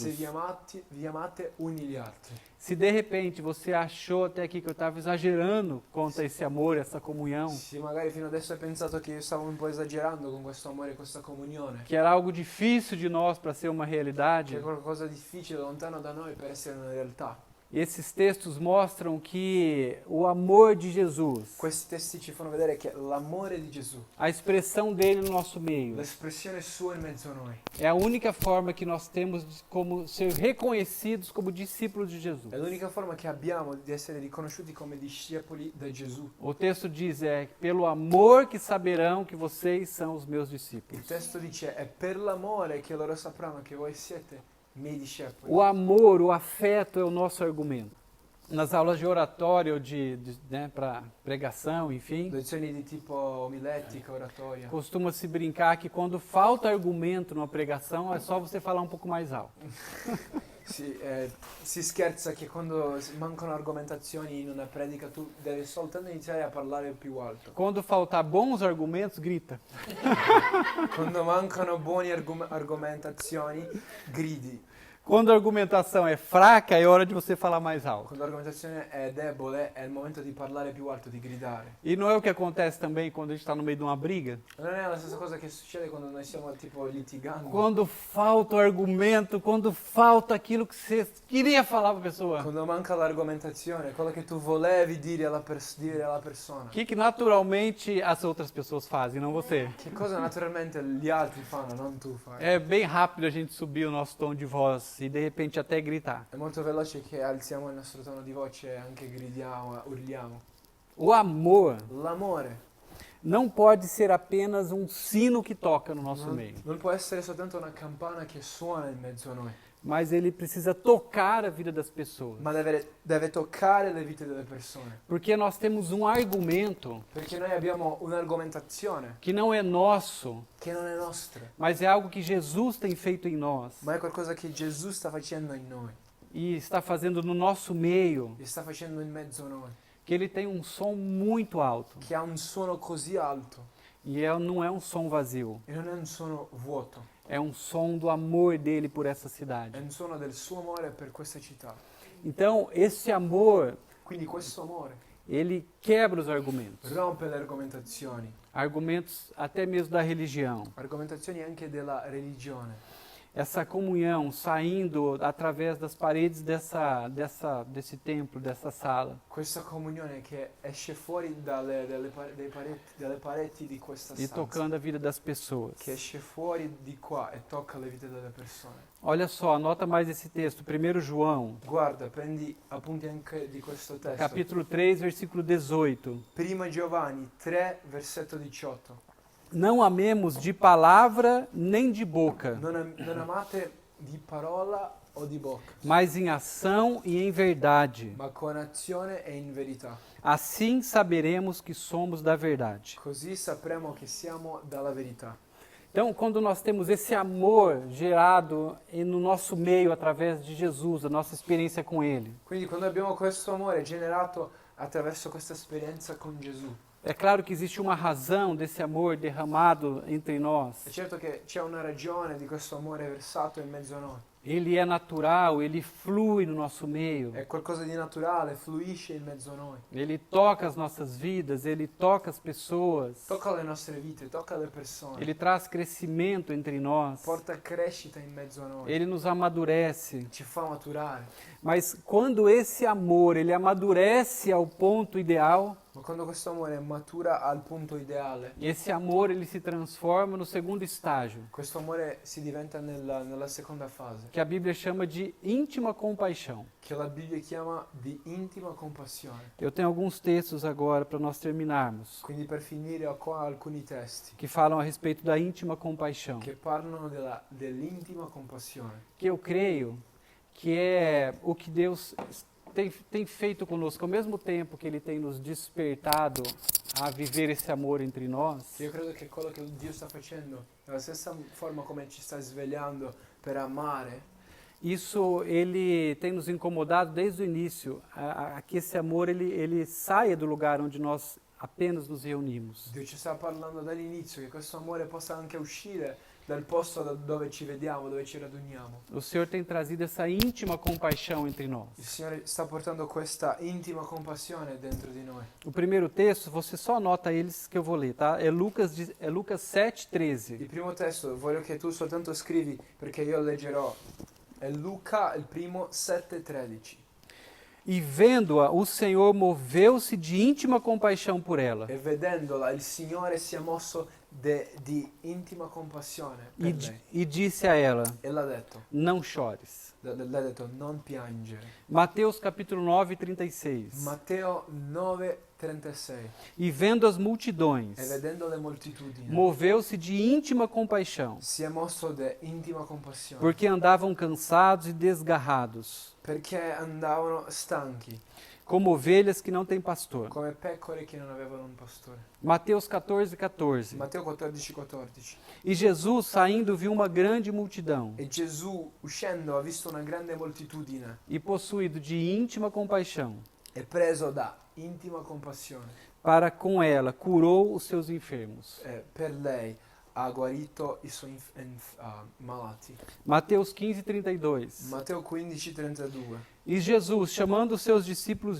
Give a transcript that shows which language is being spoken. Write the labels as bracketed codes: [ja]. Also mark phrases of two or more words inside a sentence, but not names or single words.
[it] se vi amate uni gli altri. [pt] Se de repente você achou até aqui que eu estava exagerando quanto a esse amor, essa comunhão, [it] Se magari fino adesso hai pensato che io stavo un po' esagerando con questo amore e questa comunione, [pt] que era algo difícil de nós para ser uma [it] che [pt] realidade, [it] è qualcosa di difficile, lontano da noi per essere una realtà. [pt] esses textos mostram que o amor de Jesus, [it] Questi testi ci fanno vedere che l'amore di Gesù, [pt] a expressão dele no nosso meio, [it] l'espressione sua in mezzo a noi, [pt] é a única forma que nós temos de como ser reconhecidos como discípulos de Jesus. [it] è l'unica forma che abbiamo di essere riconosciuti come discepoli da Gesù. [pt] O texto diz pelo amor que saberão que vocês são os meus [it] Il [pt] discípulos. [it] testo dice è per l'amore che loro sapranno che voi siete miei discepoli. [pt] O amor, o afeto é o nosso argumento. Nas aulas de oratória ou para pregação, enfim, [it] Lezioni di tipo omiletica, oratoria. [pt] costuma-se brincar que quando falta argumento numa pregação é só você falar um pouco mais alto. [it] Si scherza che quando mancano argomentazioni in una predica tu devi soltanto iniziare a parlare più alto. [pt] Quando faltar bons argumentos, grita. [it] Quando mancano buone argomentazioni, gridi. [pt] Quando a argumentação é fraca, é hora de você falar mais alto. [it] Quando l'argomentazione è debole, è il momento di parlare più alto, di gridare. [pt] E não é o que acontece também quando a gente está no meio de uma briga? [it] Non è la stessa cosa che succede quando noi stiamo tipo litigando. [pt] Quando falta o argumento, quando falta aquilo que você queria falar para a pessoa. [it] Quando manca l'argomentazione, quello che tu volevi dire alla persona. [pt] O que naturalmente as outras pessoas fazem, não você. [it] Che cosa naturalmente gli altri fanno, non tu fai. [pt] É bem rápido a gente subir o nosso tom de voz e de repente até gritar. [it] È molto veloce che alziamo il nostro tono di voce e anche gridiamo, urliamo. [pt] O amor [it] L'amore [pt] não pode ser apenas um sino que toca no nosso meio, [it] non può essere soltanto una campana che suona in mezzo a noi, [pt] mas ele precisa tocar a vida das pessoas. [it] ma deve toccare le vite delle persone. [pt] Porque nós temos um argumento [it] Perché noi abbiamo un'argomentazione [pt] que não é nosso, [it] che non è nostra, [pt] mas é algo que Jesus tem feito em nós [it] ma è qualcosa che Gesù sta facendo in noi, [pt] e está fazendo no nosso meio, [it] e sta facendo in mezzo a noi, [pt] que ele tem um som muito alto. [it] che ha un suono così alto [pt] E não é um som vazio. [it] e non è un suono vuoto, [pt] É um som do amor dele por essa [it] è [pt] cidade. [it] un suono del suo amore per questa città. [pt] Então, esse amor, [it] Quindi questo amore [pt] ele quebra os argumentos. [it] rompe le argomentazioni, [pt] Argumentos até mesmo da religião. [it] argomentazioni anche della religione. [pt] Essa comunhão saindo através das paredes desse templo, dessa sala. [it] Questa comunione che esce fuori dalle pareti di questa [pt] E [it] stanza, [pt] tocando a vida das pessoas. [it] che esce fuori di qua e tocca le vite delle persone. [pt] Olha só, anota mais esse texto, 1 João, [it] Guarda, prendi appunti anche di questo testo. [pt] capítulo 3, versículo 18. [it] Prima Giovanni 3, versetto 18. [pt] Não amemos de palavra nem de boca, [it] Non amate di parola o di bocca, [pt] mas em ação e em verdade. [it] ma con azione e in verità. [pt] Assim saberemos que somos da verdade. [it] Così sapremo che siamo dalla verità. [pt] Então, quando nós temos esse amor gerado no nosso meio através de Jesus, a nossa experiência com Ele, [it] Quindi quando abbiamo questo amore generato attraverso questa esperienza con Gesù, [pt] é claro que existe uma razão desse amor derramado entre nós. [it] è certo che c'è una ragione di questo amore versato in mezzo a noi. [pt] Ele é natural, ele flui no nosso meio. [it] È qualcosa di naturale, fluisce in mezzo a noi. [pt] Ele toca as nossas vidas, ele toca as pessoas. [it] Tocca le nostre vite, tocca le persone. [pt] Ele traz crescimento entre nós. [it] Porta crescita in mezzo a noi. [pt] Ele nos amadurece. [it] Ci fa maturare. [pt] Mas quando esse amor, ele amadurece ao ponto ideal, [it] Ma quando questo amore matura al punto ideale, [pt] esse amor ele se transforma no segundo estágio, [it] questo amore si diventa nella seconda fase, [pt] que a Bíblia chama de íntima compaixão. [it] che la Bibbia chiama di intima compassione. [pt] Eu tenho alguns textos agora para nós terminarmos, [it] Quindi per finire ho qua alcuni testi [pt] que falam a respeito da íntima compaixão, [it] che parlano dell'intima compassione, [pt] que eu creio que é o que Deus tem feito conosco, ao mesmo tempo que Ele tem nos despertado a viver esse amor entre nós. [it] Io credo che quello che Dio sta facendo, nella stessa forma come ci sta svegliando per amare, [pt] Isso ele tem nos incomodado desde o início, a que esse amor ele saia do lugar onde nós apenas nos reunimos. [it] Dio ci sta parlando dall'inizio, che questo amore possa anche uscire dal posto da dove ci vediamo, dove ci raduniamo. [pt] O Senhor tem trazido essa íntima compaixão entre nós. [it] Il Signore sta portando questa intima compassione dentro di noi. [pt] O primeiro texto, você só anota eles que eu vou ler, tá? É Lucas 7:13. [it] Il primo testo, voglio che tu soltanto scrivi perché io leggerò. È Luca, il primo 7,13. [pt] E vendo-a, o Senhor moveu-se de íntima compaixão por ela. [it] E vedendola, il Signore si è mosso di intima compassione per lei. [pt] E disse a ela: [it] E l'ha detto, [pt] não chores. [it] l'ha detto, non piangere. [pt] Mateus capítulo 9:36. [it] Matteo 9,36. [pt] E vendo as multidões, [it] E vedendo le moltitudini, [pt] moveu-se de íntima compaixão, [it] si è mosso di intima compassione. [pt] porque andavam cansados e desgarrados, [it] Perché andavano stanchi, [pt] como ovelhas que não têm pastor. [it] come pecore che non avevano un pastore. [pt] Mateus 14:14. [it] Matteo 14,14. [pt] E Jesus, saindo, viu uma grande multidão, [it] E Gesù, uscendo, ha visto una grande moltitudine [pt] e possuído de íntima compaixão, [it] e preso da intima compassione, [pt] para com ela curou os seus enfermos. [it] per lei ha guarito i suoi malati. [pt] Mateus 15:32. [it] Matteo 15,32. [pt] E Jesus, chamando os seus discípulos,